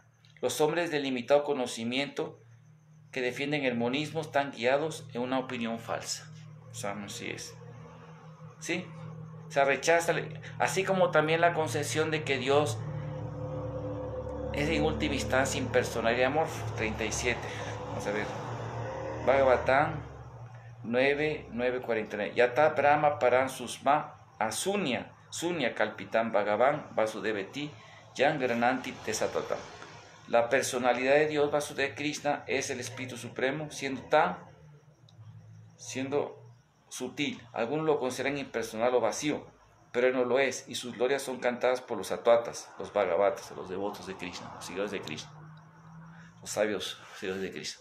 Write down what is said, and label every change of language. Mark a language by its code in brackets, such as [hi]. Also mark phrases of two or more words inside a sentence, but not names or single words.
[es] Los hombres de limitado conocimiento que defienden el monismo están guiados en una opinión falsa. Así es. ¿Sí? Se rechaza, así como también la concepción de que Dios es en última instancia impersonal y amorfo. 37. Vamos a ver. Bhagavatam 9, 9, 49. [sa] Yata Brahma Paran Susma Asunya Sunya Kalpitam Bhagavan Vasudeveti Yan Grananti Tesatatam. [es] La personalidad de Dios Vasudeva Krishna es el Espíritu Supremo, siendo sutil. Algunos lo consideran impersonal o vacío, pero él no lo es, y sus glorias son cantadas por los Atvatas, los Bhagavatas, los devotos de Krishna, los seguidores de Krishna, los sabios seguidores de Krishna.